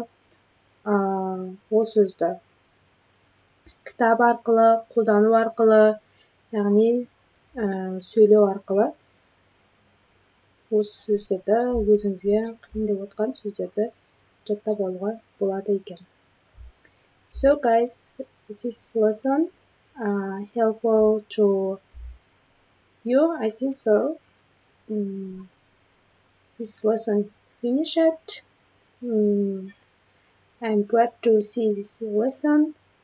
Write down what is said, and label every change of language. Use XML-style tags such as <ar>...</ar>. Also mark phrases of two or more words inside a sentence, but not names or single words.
<kk>Ол сөзді кітап арқылы, қолдану арқылы, яғни сөйлеу арқылы осы сөздерді өзіңізге қиын деп отқан сөздерді жаттап алуға болады екен.</kk> <en>So guys, this lesson helpful to you, I think so. This lesson finished. I'm glad to see this lesson.</en>